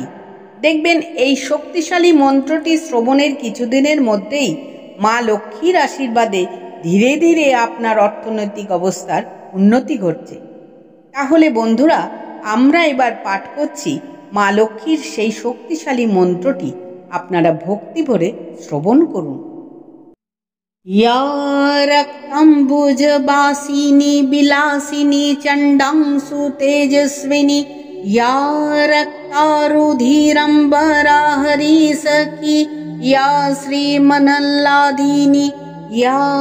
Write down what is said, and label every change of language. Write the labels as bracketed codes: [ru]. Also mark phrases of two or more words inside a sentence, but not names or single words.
[bn] দেখবেন এই শক্তিশালী মন্ত্রটি শ্রবণের কিছুদিনের মধ্যেই মা লক্ষ্মীর আশীর্বাদে ধীরে ধীরে আপনার অর্থনৈতিক অবস্থার উন্নতি ঘটছে। তাহলে বন্ধুরা, আমরা এবার পাঠ করছি মা লক্ষ্মীর সেই শক্তিশালী মন্ত্রটি। আপনারা ভক্তি ভরে শ্রবণ করুন। [sa] या रक्तम्बुजबासिनी विलासिनी चण्डांसु तेजस्विनी, या रक्तारुधिरम्बरा हरिसखी, या श्रीमनल्लादिनी, या